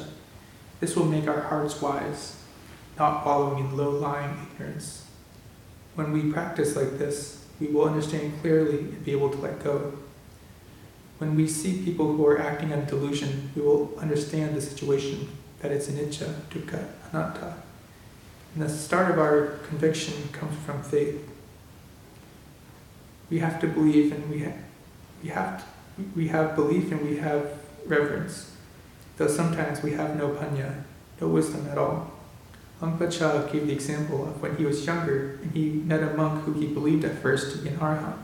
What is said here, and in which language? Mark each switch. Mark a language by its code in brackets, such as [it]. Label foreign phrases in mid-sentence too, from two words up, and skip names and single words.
[en] This will make our hearts wise, not wallowing in low-lying ignorance. When we practice like this, we will understand clearly and be able to let go. When we see people who are acting on delusion, we will understand the situation, that it's [pi] anicca, dukkha, anatta. [en] And the start of our conviction comes from faith. We have to believe, and we have belief and we have reverence, though sometimes we have no panya, no wisdom at all. Lungpa gave the example of when he was younger and he met a monk who he believed at first to be an arahant.